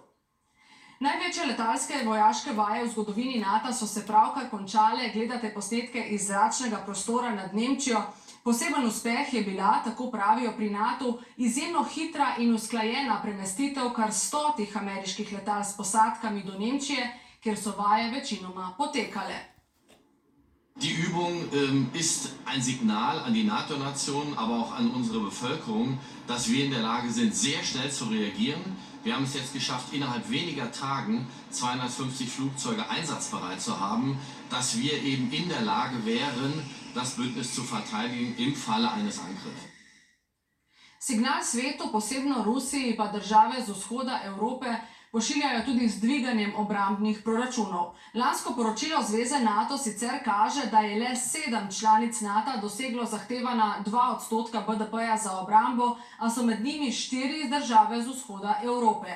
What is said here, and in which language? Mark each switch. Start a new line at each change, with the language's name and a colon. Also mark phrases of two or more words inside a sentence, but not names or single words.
Slovenian: Največje letalske vojaške vaje v zgodovini NATO so se pravkar končale, gledate posnetke iz zračnega prostora nad Nemčijo. Poseben uspeh je bila, tako pravijo pri NATO, izjemno hitra in usklajena premestitev kar 100 ameriških letal s posadkami do Nemčije, kjer so vaje večinoma potekale.
German: Die Übung ist ein Signal an die NATO-Nationen, aber auch an unsere Bevölkerung, dass wir in der Lage sind, sehr schnell zu reagieren. Wir haben es jetzt geschafft, innerhalb weniger Tagen 250 Flugzeuge einsatzbereit zu haben, dass wir eben in der Lage wären, das Bündnis zu verteidigen im Falle eines Angriffs.
Slovenian: Signal svetu, posebno Rusiji pa države z vzhoda Evrope, pošiljajo tudi z dviganjem obrambnih proračunov. Lansko poročilo Zveze NATO sicer kaže, da je le 7 članic NATO doseglo zahtevana 2% BDP-ja za obrambo, a so med njimi 4 države z vzhoda Evrope.